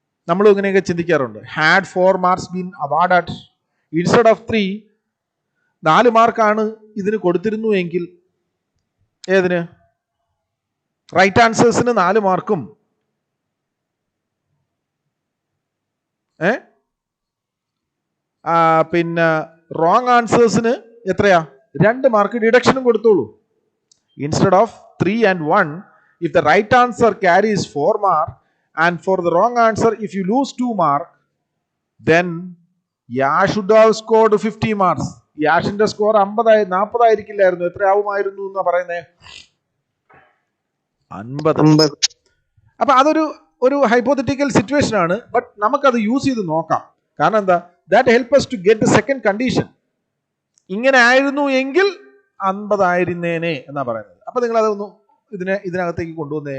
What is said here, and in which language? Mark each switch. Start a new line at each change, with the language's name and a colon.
Malayalam: നമ്മളും ഇങ്ങനെയൊക്കെ ചിന്തിക്കാറുണ്ട്.
English: had 4 marks been awarded instead of 3,
Malayalam: 4 മാർക്കാണ് ഇതിന് കൊടുത്തിരുന്നു എങ്കിൽ, ഏതിന്? റൈറ്റ് ആൻസേഴ്സിന് 4 മാർക്കും പിന്നെ റോങ് ആൻസേഴ്സിന് എത്രയാ? 2 മാർക്ക് ഡിഡക്ഷനും കൊടുത്തോളൂ.
English: Instead of 3 and 1, if the right answer carries 4 mark and for the wrong answer if you lose 2 mark, then Yash should have scored 50 marks.
Malayalam: യാഷിന്റെ score 40 ആയിരിക്കില്ലായിരുന്നു, എത്രയാവുമായിരുന്നു എന്നാ പറയുന്നേ? 50. അപ്പൊ അതൊരു ഹൈപ്പോത്തറ്റിക്കൽ സിറ്റുവേഷൻ ആണ്. ബട്ട് നമുക്കത് യൂസ് ചെയ്ത് നോക്കാം. കാരണം എന്താ?
English: That help us to get the second condition.
Malayalam: ഇങ്ങനെ ആയിരുന്നു എങ്കിൽ 50 ആയിരുന്നേനെ എന്നാ പറയുന്നത്. അപ്പൊ നിങ്ങൾ അതൊന്ന് ഇതിനകത്തേക്ക് കൊണ്ടുവന്നേ.